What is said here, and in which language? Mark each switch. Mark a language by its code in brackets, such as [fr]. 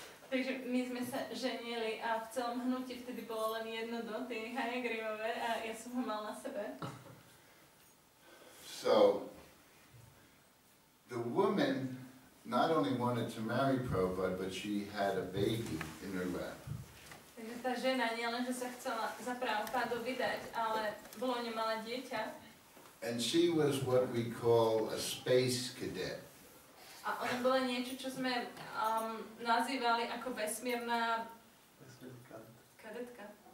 [sk] Takže my sme sa ženili a v celom hnutí vtedy bolo len jedno doty, Hayagrivové, a ja som ho mal na sebe. [en] So the woman not only wanted to marry Prabhupada, but she had a baby in her lap. [sk] Takže tá žena nielen, že sa chcela za Prabhupádu vydať, ale bolo nemala dieťa. [en] And she was what we call a space cadet. [sk] A ona bola niečo, čo sme nazývali ako vesmírna kadetka.